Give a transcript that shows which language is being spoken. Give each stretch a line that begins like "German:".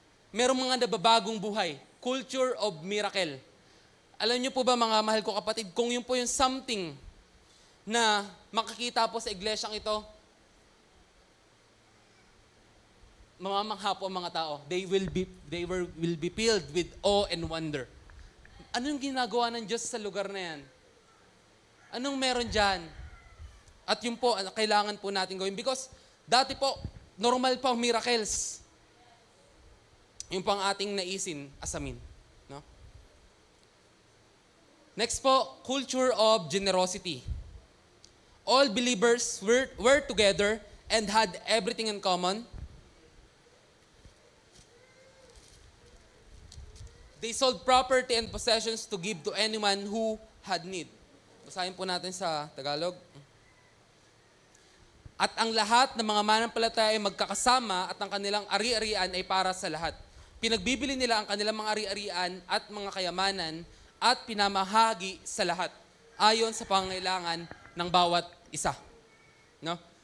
Filipino: Merong mga nababagong buhay. Culture of miracle. Alam niyo po ba mga mahal ko kapatid, kung yun po yung something na makikita po sa iglesyang ito, mamamangha po ang mga tao.
English: They will be filled with awe and wonder.
Filipino: Ano yung ginagawa ng Diyos sa lugar na yan? Anong meron dyan? At yun po, kailangan po natin gawin. Because dati po, normal pa ang miracles. Yung pang ating naisin, asamin. No?
English: Next po, culture of generosity. All believers were together and had everything in common. They sold property and possessions to give to anyone who had need.
Filipino: Basahin po natin sa Tagalog. At ang lahat ng mga manampalataya ay magkakasama at ang kanilang ari-arian ay para sa lahat. Pinagbibili nila ang kanilang mga ari-arian at mga kayamanan at pinamahagi sa lahat ayon sa pangangailangan ng bawat isa. No?